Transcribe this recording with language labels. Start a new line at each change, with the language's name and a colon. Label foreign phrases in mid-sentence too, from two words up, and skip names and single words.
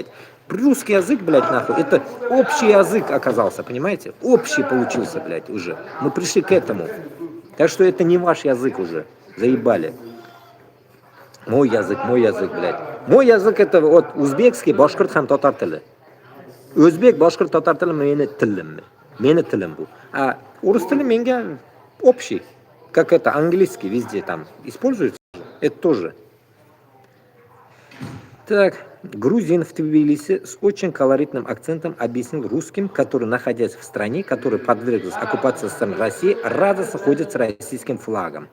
Russian: Русский язык, блядь, нахуй, это общий язык оказался, понимаете? Общий получился, блядь, уже. Мы пришли к этому. Так что это не ваш язык уже. Заебали. Мой язык, блядь. Мой язык это вот узбекский,
Uzbek: boshqirt ham tatar tili. O'zbek, boshqirt, tatar tili meni tilim. Meni tilim bu. А урыс tili menga общий.
Russian: Как это английский везде там используется. Это тоже. Так, грузин в Тбилиси с очень колоритным акцентом объяснил русским, которые, находясь в стране, которая подверглась оккупации со стороны России, радостно ходят с российским флагом.